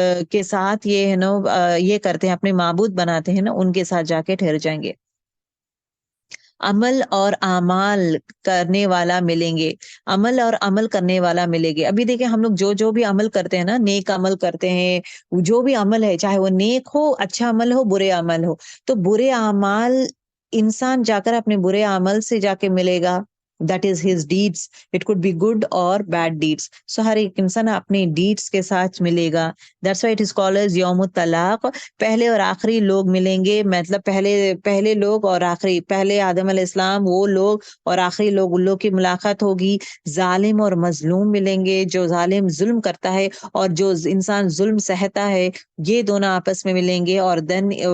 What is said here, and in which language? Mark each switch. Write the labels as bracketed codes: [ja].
[ur] کے ساتھ یہ ہے نا یہ کرتے ہیں، اپنے معبود بناتے ہیں نا، ان کے ساتھ جا کے ٹھہر جائیں گے۔ عمل اور اعمال کرنے والا ملیں گے، عمل اور عمل کرنے والا ملے گے۔ ابھی دیکھیں ہم لوگ جو بھی عمل کرتے ہیں نا، نیک عمل کرتے ہیں، جو بھی عمل ہے چاہے وہ نیک ہو، اچھا عمل ہو، برے عمل ہو، تو برے اعمال انسان جا کر اپنے برے عمل سے جا کے ملے گا۔ [en] That is his deeds. It could be good or bad deeds. [ur] So ہر ایک انسان اپنے deeds کے ساتھ ملے گا۔ [en] That's why it is called as [ur] یوم الطلاق۔ پہلے اور آخری لوگ ملیں گے، مطلب پہلے لوگ اور آخری، پہلے آدم علیہ السلام وہ لوگ اور آخری لوگ، ان لوگ کی ملاقات ہوگی۔ ظالم اور مظلوم ملیں گے، جو ظالم ظلم کرتا ہے اور جو انسان ظلم سہتا ہے، یہ دونوں آپس میں ملیں گے۔ اور دین